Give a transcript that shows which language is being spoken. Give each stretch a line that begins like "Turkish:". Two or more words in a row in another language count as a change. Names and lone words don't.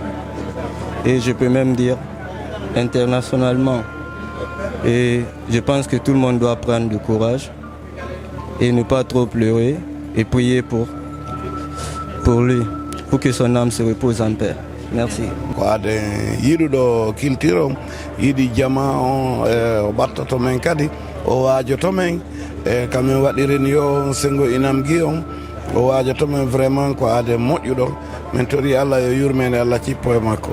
French: Et je peux même dire internationalement. Et je pense que tout le monde doit prendre du courage et ne pas trop pleurer et prier pour lui, pour que son âme se repose en paix. Merci.
Fula: yiɗuɗo culture o yiɗi jama on o ɓattoto men kadi o waajoto men e kamin waɗirini yo sengo inam gi on o waajoto men vraiment ko ade moƴƴuɗo min tori Allah yo yurmede Allah cippo e makko